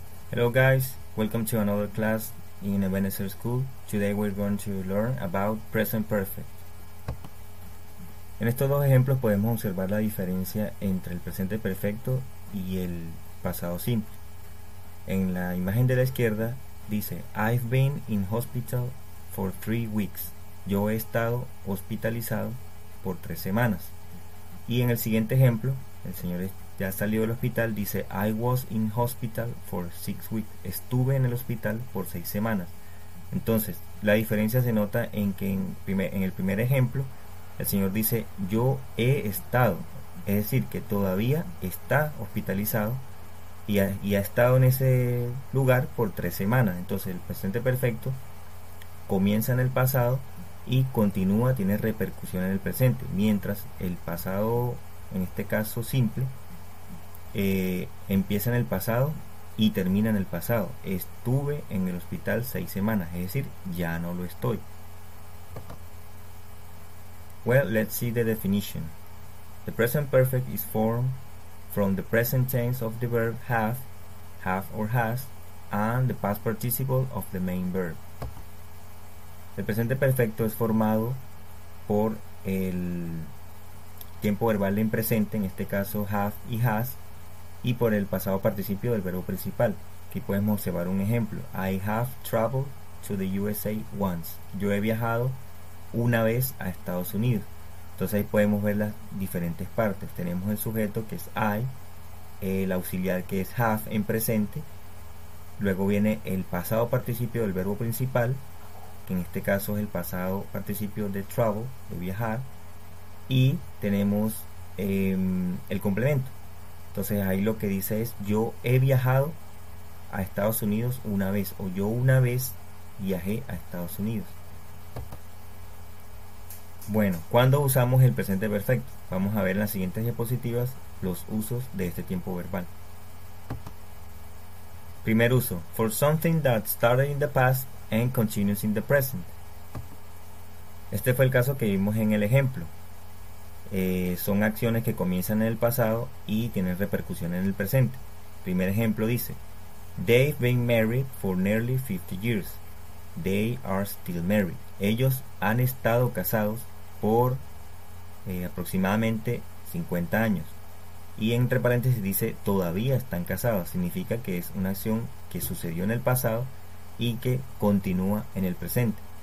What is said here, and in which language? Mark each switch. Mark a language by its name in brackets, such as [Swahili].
[English] Hello guys, welcome to another class in Ebenezer School. Today we're going to learn about present perfect. [Spanish] En estos dos ejemplos podemos observar la diferencia entre el presente perfecto y el pasado simple. En la imagen de la izquierda dice [English] I've been in hospital for 3 weeks. [Spanish] Yo he estado hospitalizado por 3 semanas. Y en el siguiente ejemplo, el señor ya salió del hospital, dice [English] I was in hospital for 6 weeks. [Spanish] Estuve en el hospital por 6 semanas. Entonces, la diferencia se nota en que en el primer ejemplo, el señor dice yo he estado, es decir, que todavía está hospitalizado y ha estado en ese lugar por 3 semanas. Entonces, el presente perfecto comienza en el pasado y continúa, tiene repercusión en el presente, mientras el pasado, en este caso simple, empieza en el pasado y termina en el pasado. Estuve en el hospital 6 semanas, es decir, ya no lo estoy. [English] Well, let's see the definition. The present perfect is formed from the present tense of the verb have or has, and the past participle of the main verb. [Spanish] El presente perfecto es formado por el tiempo verbal en presente, en este caso have y has, y por el pasado participio del verbo principal. Aquí podemos observar un ejemplo. [English] I have traveled to the USA once. [Spanish] Yo he viajado una vez a Estados Unidos. Entonces ahí podemos ver las diferentes partes. Tenemos el sujeto que es I, el auxiliar que es have en presente, luego viene el pasado participio del verbo principal, que en este caso es el pasado participio de travel, de viajar, y tenemos el complemento. Entonces ahí lo que dice es yo he viajado a Estados Unidos una vez, o yo una vez viajé a Estados Unidos. Bueno, ¿cuándo usamos el presente perfecto? Vamos a ver en las siguientes diapositivas los usos de este tiempo verbal. Primer uso, [English] for something that started in the past and continues in the present. [Spanish] Este fue el caso que vimos en el ejemplo. Son acciones que comienzan en el pasado y tienen repercusión en el presente. Primer ejemplo dice [English] they've been married for nearly 50 years. They are still married. [Spanish] Ellos han estado casados por aproximadamente 50 años. Y entre paréntesis dice todavía están casados. Significa que es una acción que sucedió en el pasado y que continúa en el presente.